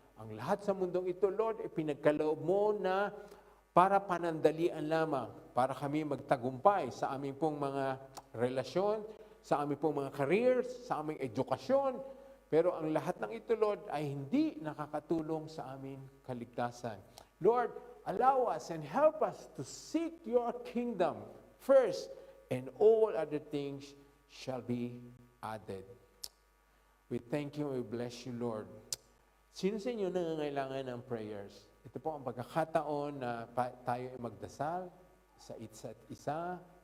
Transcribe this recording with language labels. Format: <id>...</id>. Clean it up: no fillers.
<tl>Ang lahat sa mundong ito, Lord, pinagkaloob mo na para panandalian lamang, para kami magtagumpay sa aming pong mga relasyon, sa aming pong mga careers, sa aming edukasyon. Pero ang lahat ng ito, Lord, ay hindi nakakatulong sa aming kaligtasan.</tl> <en>Lord, allow us and help us to seek your kingdom first, and all other things shall be added. We thank you, we bless you, Lord.</en> <tl>Sino sa inyo nangangailangan ng prayers? Ito po ang pagkakataon na tayo ay magdasal sa isa't isa.</tl>